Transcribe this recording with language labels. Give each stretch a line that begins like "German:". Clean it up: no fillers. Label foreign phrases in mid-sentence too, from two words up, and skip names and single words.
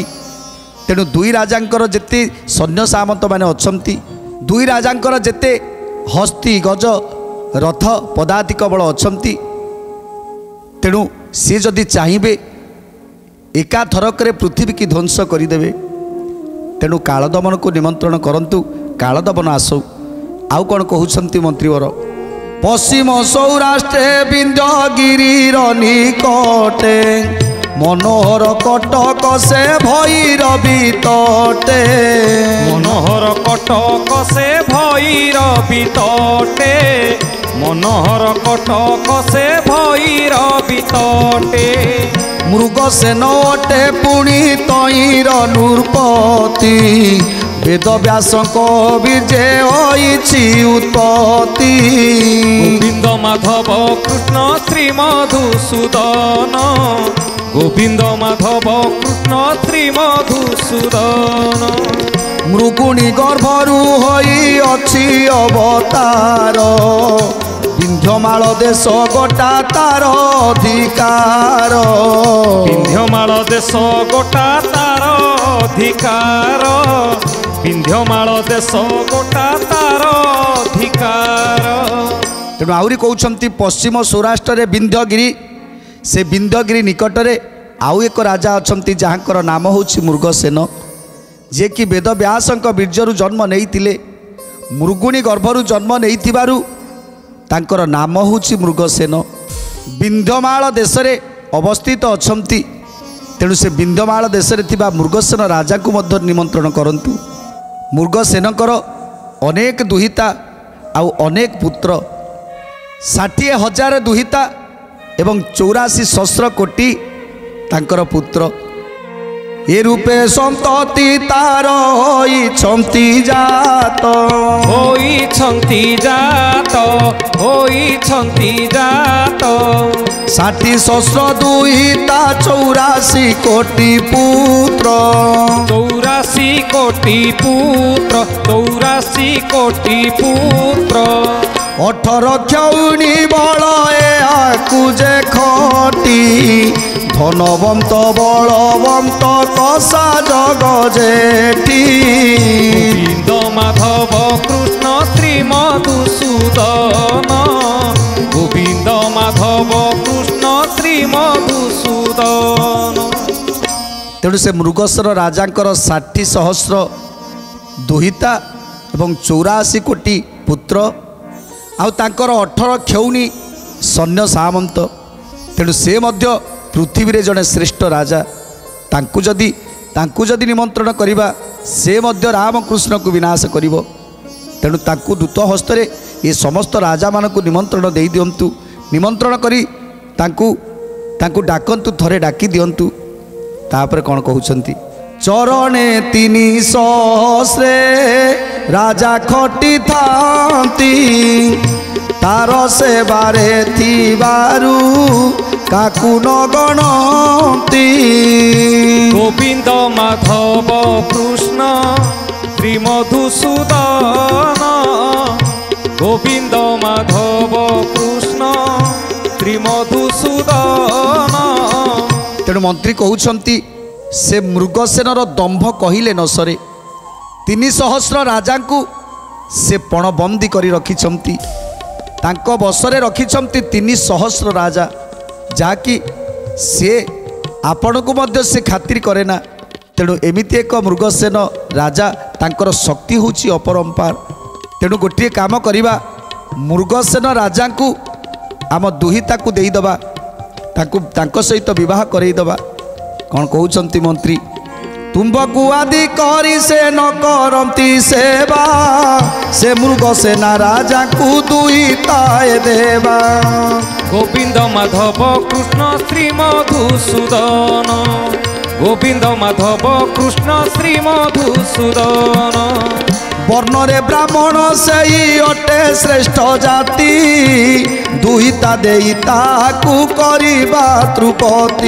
Odia: ତେଣୁ ଦୁଇ ରାଜାଙ୍କର ଯେତେ ସୈନ୍ୟ ସାମନ୍ତ ମାନେ ଅଛନ୍ତି, ଦୁଇ ରାଜାଙ୍କର ଯେତେ ହସ୍ତୀ ଗଜ ରଥ ପଦାତିକ ବଳ ଅଛନ୍ତି। ତେଣୁ ସେ ଯଦି ଚାହିଁବେ ଏକା ଥରକରେ ପୃଥିବୀ କି ଧ୍ୱଂସ କରିଦେବେ। ତେଣୁ କାଳଦମନ କୁ ନିମନ୍ତ୍ରଣ କରନ୍ତୁ, କାଳଦମନ ଆସୁ। ଆଉ କଣ କହୁଛନ୍ତି ମନ୍ତ୍ରୀବର, ପଶ୍ଚିମ ସୌରାଷ୍ଟ୍ରେ ବିନ୍ଧ୍ୟଗିରିର ନିକଟେ ମନୋହର କଟକ ସେ ଭୈରବୀ ତଟେ। ମନୋହର କଟକ ସେ ଭୈରବୀ ତଟେ, ମନୋହର କଟକ ସେ ଭୈରବୀ ତଟେ, ମନୋହର କଟକ ସେ ଭୈରବୀ ତଟେ। ମୃଗସେନ ଅଟେ ପୁଣି ତହିଁର ନୃପତି, ବେଦ ବ୍ୟାସ ବୀଜେ ହୋଇଛି ଉତ୍ପତ୍ତି। ଗୋବିନ୍ଦ ମାଧବ କୃଷ୍ଣ ଶ୍ରୀ ମଧୁସୂଦନ, ଗୋବିନ୍ଦ ମାଧବ କୃଷ୍ଣ ଶ୍ରୀ ମଧୁସୂଦନ। ମୃଗୁଣୀ ଗର୍ଭରୁ ହୋଇ ଅଛି ଅବତାର, ବିନ୍ଧ୍ୟମାଳ ଦେଶ ଗୋଟା ତାର ଅଧିକାର। ବିନ୍ଧ୍ୟମାଳ ଦେଶ ଗୋଟା ତାର ଅଧିକାର, ବିନ୍ଧ୍ୟମାଳ ଦେଶ ଗୋଟା ତାର ଅଧିକାର, ବିନ୍ଧ୍ୟମାଳ ଦେଶ ଗୋଟା ତାର ଅଧିକାର। ତେଣୁ ଆହୁରି କହୁଛନ୍ତି ପଶ୍ଚିମ ସୌରାଷ୍ଟ୍ର ରେ ବିନ୍ଧ୍ୟଗିରି, ସେ ବିନ୍ଧ୍ୟଗିରି ନିକଟରେ ଆଉ ଏକ ରାଜା ଅଛନ୍ତି ଯାହାଙ୍କର ନାମ ହେଉଛି ମୃଗସେନ, ଯେ କି ବେଦ ବ୍ୟାସଙ୍କ ବୀର୍ଯ୍ୟରୁ ଜନ୍ମ ନେଇଥିଲେ। ମୃଗୁଣୀ ଗର୍ଭରୁ ଜନ୍ମ ନେଇଥିବାରୁ ତାଙ୍କର ନାମ ହେଉଛି ମୃଗସେନ। ବିନ୍ଧ୍ୟମାଳ ଦେଶରେ ଅବସ୍ଥିତ ଅଛନ୍ତି। ତେଣୁ ସେ ବିନ୍ଧ୍ୟମାଳ ଦେଶରେ ଥିବା ମୃଗସେନ ରାଜା କୁ ମଧ୍ୟ ନିମନ୍ତ୍ରଣ କରନ୍ତୁ। ମୃଗସେନଙ୍କର ଅନେକ ଦୁହିତା ଆଉ ଅନେକ ପୁତ୍ର, 60,000 ଦୁହିତା ଏବଂ 84 ସହସ୍ର କୋଟି ତାଙ୍କର ପୁତ୍ର। ଏ ରୂପେ ସନ୍ତତି ତାର ହୋଇଛନ୍ତି ଜାତ, ହୋଇଛନ୍ତି ଜାତ, ହୋଇଛନ୍ତି ଜାତ। 60 ସହସ୍ର ଦୁହିତା 84 କୋଟି ପୁତ୍ର। 84 କୋଟି ପୁତ୍ର, 84 କୋଟି ପୁତ୍ର। 18 କ୍ଷୌଣୀ ବଳ ଯେ ଖଟି, ଧନବନ୍ତ ବଳବନ୍ତ କସା ଜଗ ଜେଠି। ଗୋବିନ୍ଦ ମାଧବ କୃଷ୍ଣ ଶ୍ରୀ ମଧୁସୂଦନ, ଗୋବିନ୍ଦ ମାଧବ କୃଷ୍ଣ ଶ୍ରୀ ମଧୁସୂଦନ। ତେଣୁ ସେ ମୃଗସେନ ରାଜାଙ୍କର 60 ସହସ୍ର ଦୁହିତା ଏବଂ 84 କୋଟି ପୁତ୍ର ଆଉ ତାଙ୍କର 18 କ୍ଷୌଣୀ ସୈନ୍ୟ ସାମନ୍ତ। ତେଣୁ ସେ ମଧ୍ୟ ପୃଥିବୀ ରେ ବଡ଼ େଶ୍ରଷ୍ଠ ରାଜା। ତାଙ୍କୁ ଯଦି ନିମନ୍ତ୍ରଣ କରିବା ସେ ମଧ୍ୟ ରାମକୃଷ୍ଣ କୁ ବିନାଶ କରିବେ। ତେଣୁ ତାଙ୍କୁ ଦୂତ ହସ୍ତରେ ଏ ସମସ୍ତ ରାଜା ମାନଙ୍କୁ ନିମନ୍ତ୍ରଣ ଦେଇ ଦିଅନ୍ତୁ। ନିମନ୍ତ୍ରଣ କରି ତାଙ୍କୁ ଡାକନ୍ତୁ, ଥରେ ଡାକି ଦିଅନ୍ତୁ। ତାପରେ କଣ କହୁଛନ୍ତି, ଚରଣେ 3 ସହସ୍ରେ ରାଜା ଖଟି ଥାନ୍ତି, ତାର ସେବାରେ ଥିବାରୁ କାହାକୁ ନ ଗଣନ୍ତି। ଗୋବିନ୍ଦ ମାଧବ କୃଷ୍ଣ ଶ୍ରୀ ମଧୁସୂଦନ, ଗୋବିନ୍ଦ ମାଧବ କୃଷ୍ଣ ଶ୍ରୀ ମଧୁସୂଦନ। ତେଣୁ ମନ୍ତ୍ରୀ କହୁଛନ୍ତି ସେ ମୃଗସେନର ଦମ୍ଭ କହିଲେ ନ ସରେ। 3 ସହସ୍ର ରାଜା କୁ ସେ ପଣବନ୍ଦୀ କରି ରଖିଛନ୍ତି, ତାଙ୍କୁ ବଶରେ ରଖିଛନ୍ତି 3 ସହସ୍ର ରାଜା, ଯାହା କି ସେ ଆପଣ କୁ ମଧ୍ୟ ସେ ଖାତିର କରେ ନା। ତେଣୁ ଏମିତି ଏକ ମୃଗସେନ ରାଜା, ତାଙ୍କର ଶକ୍ତି ହେଉଛି ଅପରମ୍ପାର। ତେଣୁ ଗୋଟେ କାମ କରିବା, ମୃଗସେନ ରାଜା କୁ ଆମ ଦୁହିତା କୁ ଦେଇଦେବା, ତାଙ୍କ ସହିତ ବିବାହ କରାଇଦେବା। କଣ କହୁଛନ୍ତି ମନ୍ତ୍ରୀ, ତୁମ୍ଭକୁ ଆଦି କରି ସେ ନ କରନ୍ତି ସେବା, ସେ ମୃଗସେନ ରାଜା କୁ ଦୁହିତା ଏ ଦେବା। ଗୋବିନ୍ଦ ମାଧବ କୃଷ୍ଣ ଶ୍ରୀ ମଧୁସୂଦନ, ଗୋବିନ୍ଦ ମାଧବ କୃଷ୍ଣ ଶ୍ରୀ ମଧୁସୂଦନ। ବର୍ଣ୍ଣରେ ବ୍ରାହ୍ମଣ ସେଇ ଅଟେ ଶ୍ରେଷ୍ଠ ଜାତି ଦୁହିତା ଦେଇ ତାହାକୁ କରିବା ତୃପତି